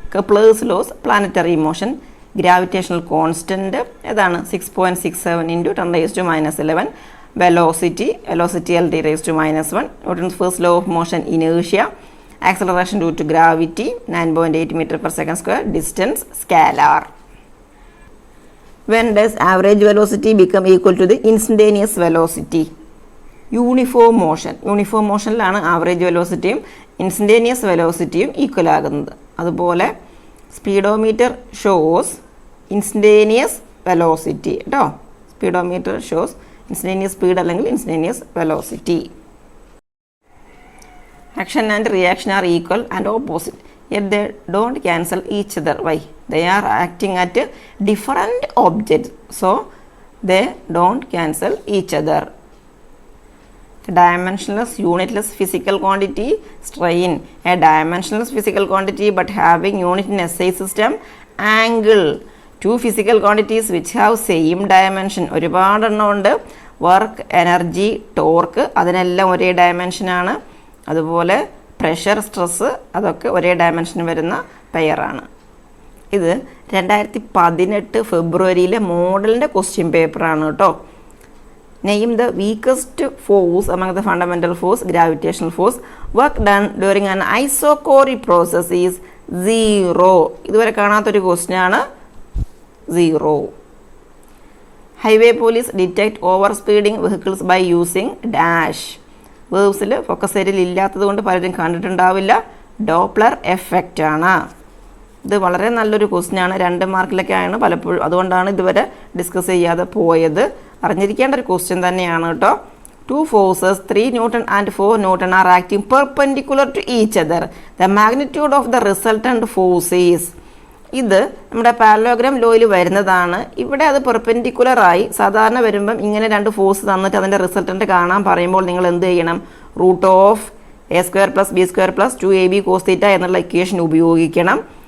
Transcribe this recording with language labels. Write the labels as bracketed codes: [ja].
[en] Kepler's laws, planetary motion, gravitational constant [ml] ഏതാണ്? [en] 6.67 × 10⁻11. Velocity LT⁻⁻1. Newton's first law of motion, inertia. Acceleration due to gravity 9.8 m/s². Distance scalar. When does average velocity become equal to the instantaneous velocity? [ml] Uniform മോഷനിലാണ് average വെലോസിറ്റിയും instantaneous വെലോസിറ്റിയും equal ആകുന്നത്. അതുപോലെ speedometer shows instantaneous velocity കേട്ടോ. Speedometer shows instantaneous speed അല്ലെങ്കിൽ instantaneous velocity. [en] Action and reaction are equal and opposite, yet they don't cancel each other. Why? They are acting at different objects, so they don't cancel each other. Dimensionless unitless physical quantity, strain. A dimensionless physical quantity but having unit in SI system, angle. Two physical quantities which have same dimension. [ml] ഒരുപാടെണ്ണം ഉണ്ട്. Work, energy, torque, അതിനെല്ലാം ഒരേ ഡയമെൻഷനാണ്. അതുപോലെ pressure, stress, അതൊക്കെ ഒരേ dimension വരുന്ന പെയറാണ്. ഇത് 2018 ഫെബ്രുവരിയിലെ മോഡലിൻ്റെ question പേപ്പറാണ് കേട്ടോ. [en] Name the weakest force among the fundamental force, gravitational force. Work done during an isochoric process is 0. [ml] ഇതുവരെ കാണാത്തൊരു ക്വസ്റ്റ്യനാണ് 0. [en] Highway police detect over speeding vehicles by using dash. [ml] വേവ്സിൽ focus ഏരിയയിൽ ഇല്ലാത്തത് കൊണ്ട് പലരും കണ്ടിട്ടുണ്ടാവില്ല. ഡോപ്ലർ എഫക്റ്റ് ആണ്. ഇത് വളരെ നല്ലൊരു ക്വസ്റ്റ്യനാണ്. 2 മാർക്കിലൊക്കെയാണ് പലപ്പോഴും, അതുകൊണ്ടാണ് ഇതുവരെ ഡിസ്കസ് ചെയ്യാതെ പോയത്. അറിഞ്ഞിരിക്കേണ്ട ഒരു ക്വസ്റ്റ്യൻ തന്നെയാണ് കേട്ടോ. [en] 2 forces 3 Newton and 4 Newton are acting perpendicular to each other. The magnitude of the resultant force is. [ml] ഇത് നമ്മുടെ പാരലോഗ്രാം ലോയിൽ വരുന്നതാണ്. ഇവിടെ അത് പെർപെൻഡിക്കുലറായി സാധാരണ വരുമ്പം ഇങ്ങനെ 2 ഫോഴ്സ് തന്നിട്ട് അതിൻ്റെ റിസൾട്ടൻ്റ് കാണാൻ പറയുമ്പോൾ നിങ്ങൾ എന്ത് ചെയ്യണം? [en] root of A² + B² + 2AB cos θ [ml] എന്നുള്ള ഇക്വേഷൻ ഉപയോഗിക്കണം.